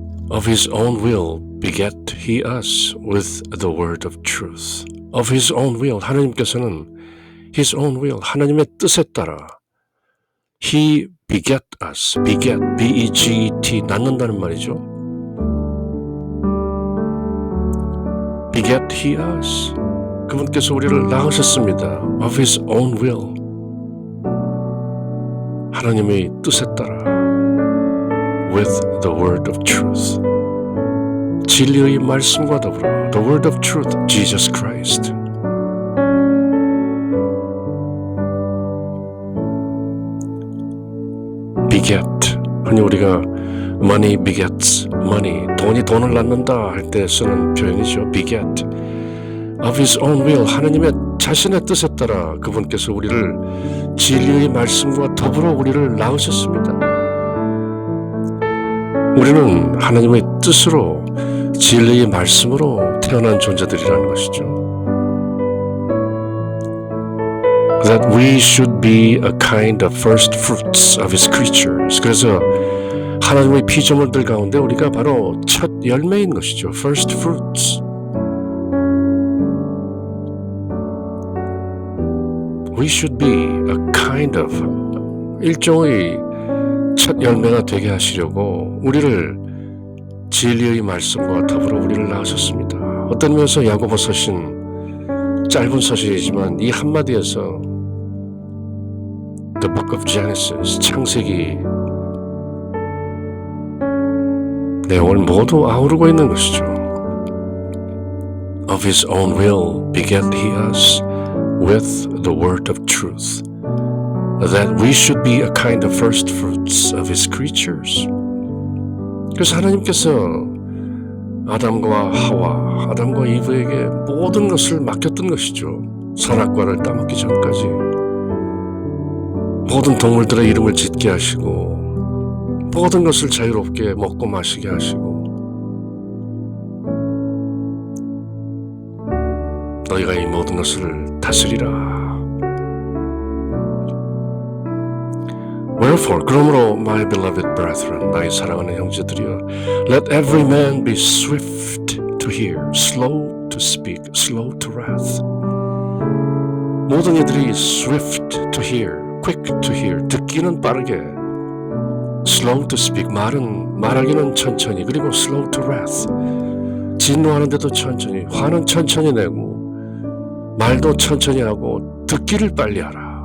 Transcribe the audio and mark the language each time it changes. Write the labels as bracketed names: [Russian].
[English] Of his own will beget he us with the word of truth. Of his own will, [Korean] 하나님께서는 [English] His own will, [Korean] 하나님의 뜻에 따라 [English] He beget us, beget, B-E-G-E-T, [Korean] 낳는다는 말이죠. [English] beget He us, [Korean] 그분께서 우리를 낳으셨습니다. [English] Of His own will, [Korean] 하나님의 뜻에 따라 [English] with the word of truth, [Korean] 진리의 말씀과 더불어 [English] the word of truth, Jesus Christ. [Korean] beget, 흔히 우리가 [English] money begets money, [Korean] 돈이 돈을 낳는다 할 때 쓰는 표현이죠. [English] beget. [Korean] Of His own will, 하나님의 자신의 뜻에 따라 그분께서 우리를 진리의 말씀과 더불어 우리를 낳으셨습니다. 우리는 하나님의 뜻으로 진리의 말씀으로 태어난 존재들이라는 것이죠. [English] That we should be a kind of first fruits of His creatures. [Korean] 그래서 하나님의 피조물들 가운데 우리가 바로 첫 열매인 것이죠. [English] First fruits. We should be a kind of, [Korean] 일종의 첫 열매가 되게 하시려고 우리를 진리의 말씀과 더불어 우리를 낳으셨습니다. 어떤 면에서 야고보 서신, 짧은 서신이지만 이 한마디에서 The Book of Genesis, 창세기 내용을 모두 아우르고 있는 것이죠. [English] Of His own will beget He us with the word of truth, that we should be a kind of first fruits of His creatures. [Korean] 그래서 하나님께서 아담과 하와, 아담과 이브에게 모든 것을 맡겼던 것이죠. 선악과를 따먹기 전까지 모든 동물들의 이름을 짓게 하시고 모든 것을 자유롭게 먹고 마시게 하시고 너희가 이 모든 것을 다스리라. [English] Wherefore, [Korean] 그러므로 [English] my beloved brethren, [Korean] 나의 사랑하는 형제들이여, [English] let every man be swift to hear, slow to speak, slow to wrath. [Korean] 모든 이들이 [English] swift to hear, quick to hear, [Korean] 듣기는 빠르게, [English] slow to speak, [Korean] 말하기는 천천히, 그리고 [English] slow to wrath, [Korean] 진노하는데도 천천히, 화는 천천히 내고 말도 천천히 하고 듣기를 빨리 하라.